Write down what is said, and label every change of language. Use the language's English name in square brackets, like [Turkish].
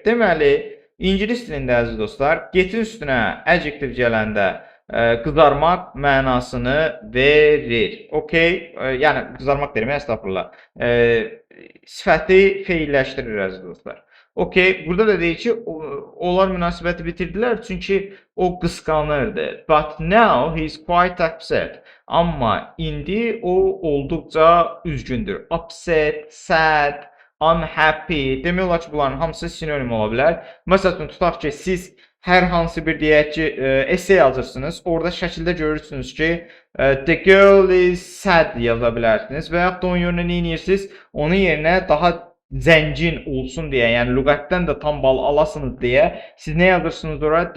[Azerbaijani] Deməli, ingilis dilində əziz dostlar, getin üstünə adjective gələndə qızarmaq mənasını verir. Okay? Yəni, qızarmaq deyirəm, estağfurullah. Sifəti feilləşdirir əziz dostlar. Okay, burada da deyir ki, onlar münasibəti bitirdilər çünki o qısqanırdı. [English] But now he's quite upset. [Azerbaijani] Amma indi o olduqca üzgündür. [English] Upset, sad, unhappy. [Azerbaijani] Demək olar ki, bunların hamısı sinonim ola bilər. Məsələn, tutaq ki, siz hər hansı bir deyək ki, essay yazırsınız. Orada şəkildə görürsünüz ki, [English] the girl is sad [Azerbaijani] yaza bilərsiniz və yaxud da onun yerinə nə edirsiniz? Onun yerinə daha zəngin olsun deyə, yəni lüğətdən də tam bal alasınız deyə siz nə yazırsınız oraya?